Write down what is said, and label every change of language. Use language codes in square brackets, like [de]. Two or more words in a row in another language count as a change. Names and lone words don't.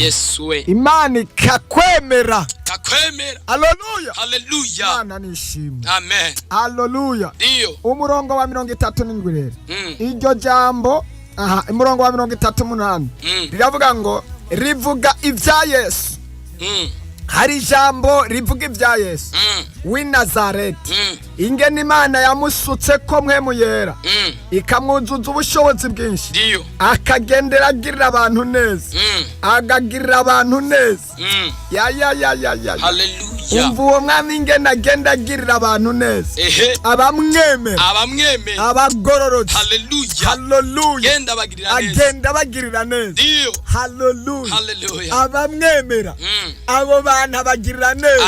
[rn] Yesu we. Imana ikakwemera. Ikakwemera. Hallelujah. Hallelujah. Imana nishimwe. Amen. Hallelujah. Iyo. Umurongo wa mirongo itatu n'indwi rero. Mm. Iryo jambo Aha, umurongo wa mirongo itatu n'umunani. Mm. Riravuga ngo, rivuga ibya Yesu. Mm. Hari ijambo rivuga ibya Yesu. Mm. W'i Nazareti. Mm. Ingene Imana yamusutse ko mpwemu yera. Mm. Ikamwuzuza ubushobozi bwinshi. Ndiyo. Akagendera agirira abantu neza. Mm. Agagirira abantu neza. Mm. Ya, ya, ya, ya, ya, ya. Hallelujah. Umva uwo mwami ingene agenda agirira abantu neza. Ehe. Abamwemera. Abamwemera. Abagororotse. Hallelujah. Hallelujah. Genda abagirira neza. Agenda abagirira neza. Ndiyo. Hallelujah. Hallelujah. Abamwemera. Mm. Abo bantu abagirira neza.